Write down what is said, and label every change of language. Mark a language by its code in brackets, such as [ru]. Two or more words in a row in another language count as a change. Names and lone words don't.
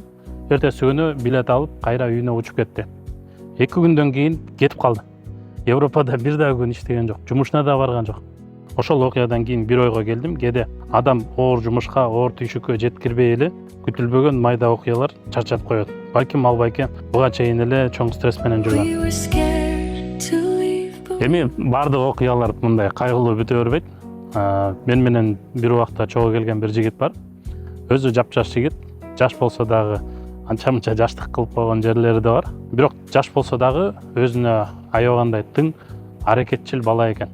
[ky] Эртеси күнү билет алып, кайра үйүнө учуп кетти. 2 күндөн кийин кетип калды. Европада бир дагы күн иштеген жок, жумушуна да барган жок. Ошол окуядан кийин бир ойго келдим. Кээде адам оор жумушка, оор түйшүккө жеткирбей эле күтүлбөгөн майда окуялар чарчатып коет. Балким ал байке буга чейин эле чоң стресс менен жүргөн. [en] We were scared to leave, but [ky] Эми баардык окуялар мындай кайгылуу бүтө бербейт. Мен менен бир убакта чогуу келген бир жигит бар. Өзү жапжаш жигит, жаш болсо дагы анча-мынча жаштык кылып койгон жерлери да бар. Бирок жаш болсо дагы өзүнө аябагандай тың, аракетчил бала экен.